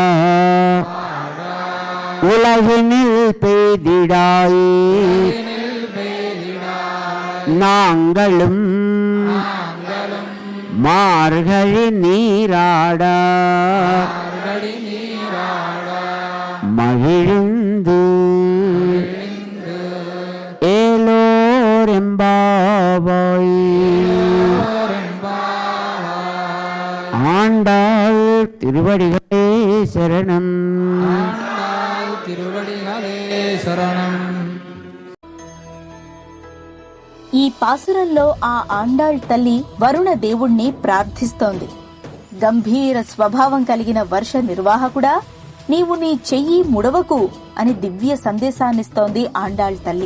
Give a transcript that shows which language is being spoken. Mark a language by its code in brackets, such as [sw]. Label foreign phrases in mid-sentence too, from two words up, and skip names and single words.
[ta] உலகினில் பெய்திடாய் நாங்களும் மார்கழி நீராட மகிழ்ந்து ஏலோரெம்பாவாய். ஆண்டாள் திருவடிகளே சரணம். [te] ఈ పాసురంలో ఆ ఆండాళ్ తల్లి వరుణ దేవుణ్ణి ప్రార్థిస్తోంది. గంభీర స్వభావం కలిగిన వర్ష నిర్వాహకుడా, నీవు నీ చెయ్యి ముడవకు అని దివ్య సందేశాన్నిస్తోంది ఆండాళ్ తల్లి.